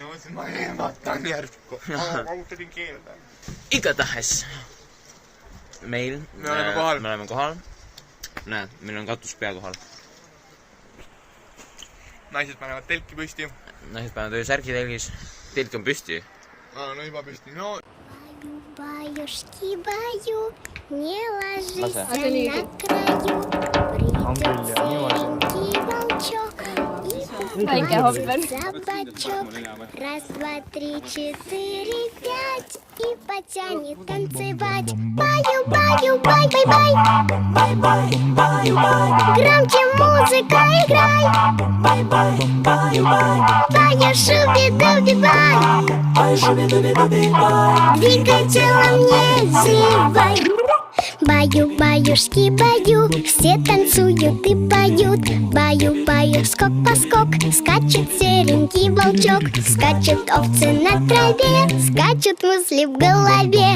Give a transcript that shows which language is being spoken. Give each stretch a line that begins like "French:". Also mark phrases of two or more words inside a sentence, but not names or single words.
Estonian: Ma eematan järgku. Ma uutasin keelda. Igatahes. Me oleme kohal. Näed, meil on katus pea kohal. Naised panevad telki püsti. Naised panevad särgi telgis. Telk on püsti. No juba püsti. No.
Russian: Баюшки, баю, не ложись на краю. Придет серенький волчок и погладит за бочок. Раз, два, три, четыре, пять и потянет танцевать. Баю, баю, бай, бай, бай. Бай, бай, бай, бай. Громче музыка играй. Бай, бай, бай, бай. Баю, шуби-дуби, бай. Бай, шуби-дуби-дуби, бай. Двигай телом, не зевай. Баю-баюшки, баю, все танцуют и поют. Баю-баю, скок по скок, скачет серенький волчок. Скачут овцы на траве, скачут мысли в голове.